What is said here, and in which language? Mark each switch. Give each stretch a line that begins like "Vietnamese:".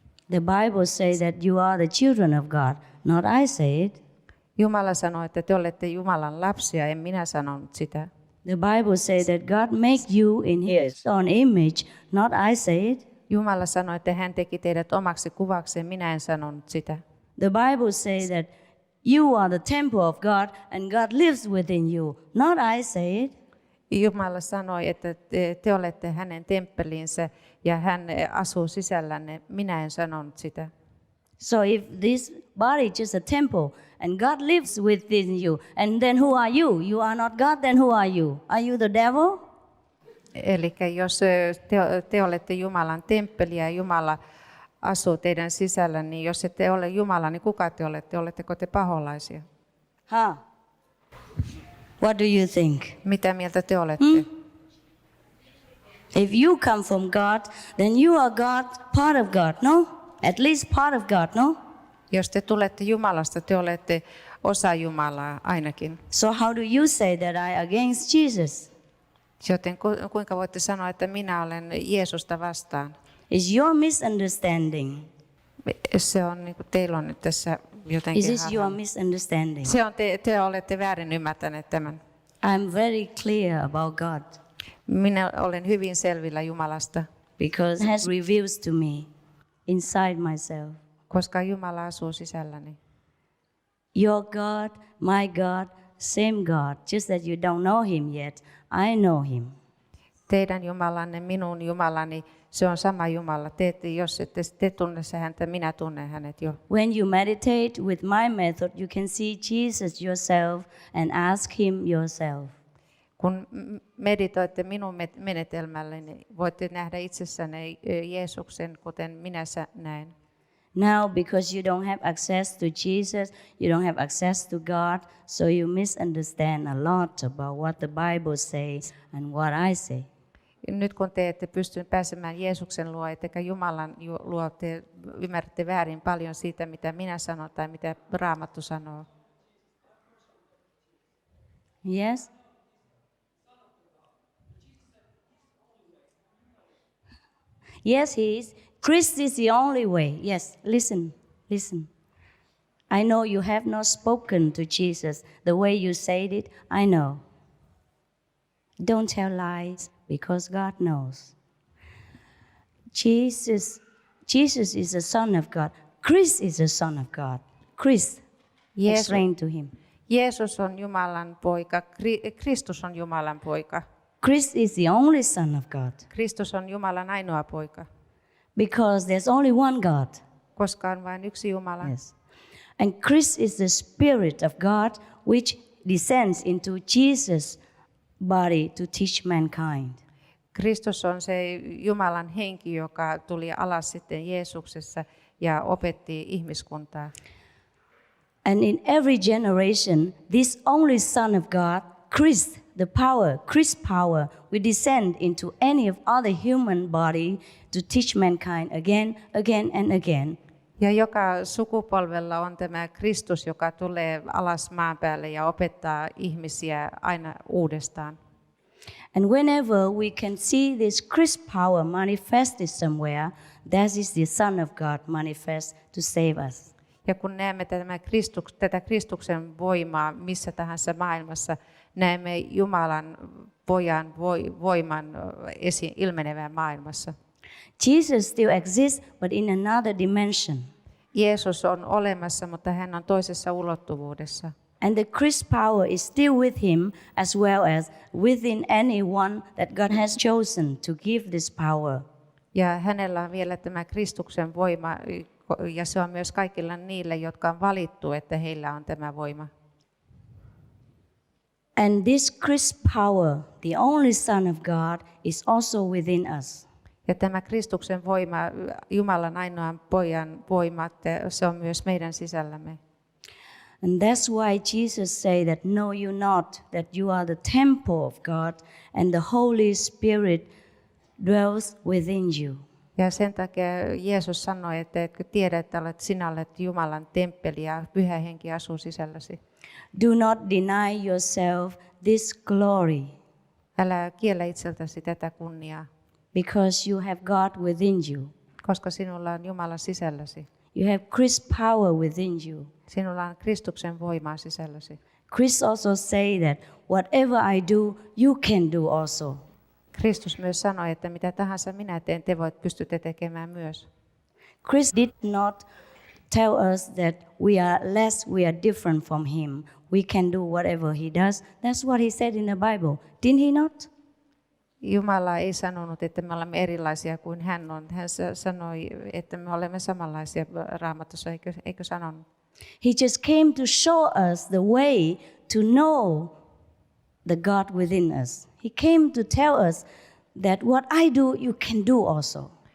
English: The Bible says that you are the children of God, not I say it.
Finnish: Jumala sanoi, että te olette Jumalan lapsia, en minä sanonut sitä.
English: The Bible says that God made you in His own image, not I say it.
Finnish: Jumala sanoi, että hän teki teidät omaksi kuvakseen, minä en sanonut sitä.
English: The Bible says that you are the temple of God and God lives within you, not I say it.
Finnish: Jumala sanoi, että te olette hänen temppelinsä ja hän asuu sisällänne, minä en sanonut sitä.
English: So if this body is just a temple and God lives within you, and then who are you? You are not God, then who are you? Are you the devil?
Finnish: Eli jos te olette Jumalan temppeli ja Jumala asuu teidän sisällä, niin jos ette ole Jumala, niin kuka te olette? Oletteko te paholaisia?
English: Huh? What do you think?
Finnish: Mitä mieltä te olette?
English: If you come from God, then you are God, part of God, no? At least part of God, no?
Finnish: Jos te tulette Jumalasta, te olette osa Jumalaa ainakin.
English: So how do you say that I against Jesus?
Finnish: Joten kuinka voitte sanoa, että minä olen Jeesusta vastaan?
English: Is your misunderstanding?
Finnish: Se on niin kuin teillä on nyt tässä jotenkin
English: Is this your
Finnish: harhaan.
English: misunderstanding?
Finnish: Se on te olette väärin ymmärtäneet tämän.
English: I'm very clear about God
Finnish: Minä olen hyvin selvillä Jumalasta,
English: because He has reveals to me inside myself.
Finnish: koska Jumala asuu sisälläni.
English: Your God, my God, same God. Just that you don't know Him yet, I know Him.
Finnish: Teidän Jumalanne, minun Jumalani, se on sama Jumala. Jos ette te tunne häntä, minä tunnen hänet jo.
English: When you meditate with my method, you can see Jesus yourself and ask Him yourself.
Finnish: Kun meditoitte minun menetelmälleni, voitte nähdä itsessänne Jeesuksen, kuten minä näen.
English: Now, because you don't have access to Jesus, you don't have access to God, so you misunderstand a lot about what the Bible says and what I say.
Finnish: Nyt kun te ette pysty pääsemään Jeesuksen luo, ettekä Jumalan luo, te ymmärrätte väärin paljon siitä, mitä minä sanon tai mitä Raamattu sanoo.
English: Yes? Yes, He is. Christ is the only way. Yes, listen. I know you have not spoken to Jesus the way you said it. I know. Don't tell lies because God knows. Jesus is the Son of God. Christ is the Son of God. Christ, explain to him.
Finnish: Jeesus on Jumalan poika, Kristus on Jumalan poika.
English: Christ is the only Son of God
Finnish: Kristus on Jumalan ainoa poika,
English: because there's only one God.
Finnish: koska on vain yksi Jumala.
English: Yes. And Christ is the Spirit of God which descends into Jesus' body to teach mankind.
Finnish: Kristus on se Jumalan henki, joka tuli alas sitten Jeesuksessa ja opetti ihmiskuntaa.
English: And in every generation, this only Son of God, Christ, Christ's power, will descend into any of other human body to teach mankind again and again.
Finnish: Ja joka sukupolvella on tämä Kristus, joka tulee alas maan päälle ja opettaa ihmisiä aina uudestaan.
English: And whenever we can see this Christ power manifested somewhere, that is the Son of God manifest to save us.
Finnish: Ja kun näemme tätä Kristuksen voimaa missä tahansa maailmassa, näemme Jumalan pojan voiman ilmenevän maailmassa.
English: Jesus still exists, but in another dimension.
Finnish: Jeesus on olemassa, mutta hän on toisessa ulottuvuudessa.
English: And the Christ power is still with him as well as within anyone that God has chosen to give this power.
Finnish: Ja hänellä on vielä tämä Kristuksen voima, ja se on myös kaikilla niille, jotka on valittu, että heillä on tämä voima.
English: And this Christ power, the only Son of God, is also within us.
Finnish: Ja tämä Kristuksen voima, Jumalan ainoan pojan voima, se on myös meidän sisällämme.
English: And that's why Jesus said that, know you not that you are the temple of God and the Holy Spirit dwells within you.
Finnish: Ja sen takia Jeesus sanoi, että etkö tiedä, että sinä olet Jumalan temppeli ja Pyhä Henki asuu sisälläsi.
English: Do not deny yourself this glory,
Finnish: Älä kiellä itseltäsi tätä kunniaa,
English: because you have God within you.
Finnish: koska sinulla on Jumala sisälläsi.
English: You have Christ power within you.
Finnish: Sinulla on Kristuksen voimaa sisälläsi.
English: Christ also say that whatever I do, you can do also.
Finnish: Kristus myös sanoi, että mitä tahansa minä teen, te pystytte tekemään myös.
English: Christ did not tell us that we are less, we are different from him. We can do whatever he does. That's what he said in the Bible. Didn't he not?
Finnish: Jumala ei sanonut, että me olemme erilaisia kuin hän on. Hän sanoi, että me olemme samanlaisia Raamatussa, eikö sanonut?
English: He just came to show us the way to know the God within us. He came to tell us that what I do, you can do also.